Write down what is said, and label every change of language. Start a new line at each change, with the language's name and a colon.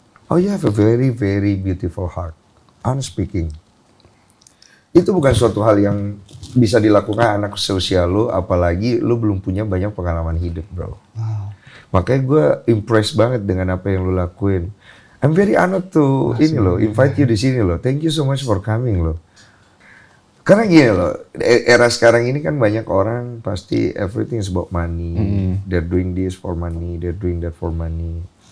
English: Oh, you have a very, very beautiful heart. Honest speaking.
Indonesian: Itu bukan suatu hal yang bisa dilakukan anak seusia lu, apalagi lu belum punya banyak pengalaman hidup, bro. Makanya gue impressed banget dengan apa yang lu lakuin.
English: I'm very honored to invite you
Indonesian: di sini loh.
English: Thank you so much for coming loh.
Indonesian: Karena gini loh, era sekarang ini kan banyak orang pasti
English: everything is about money. They're doing this for money, they're doing that for money.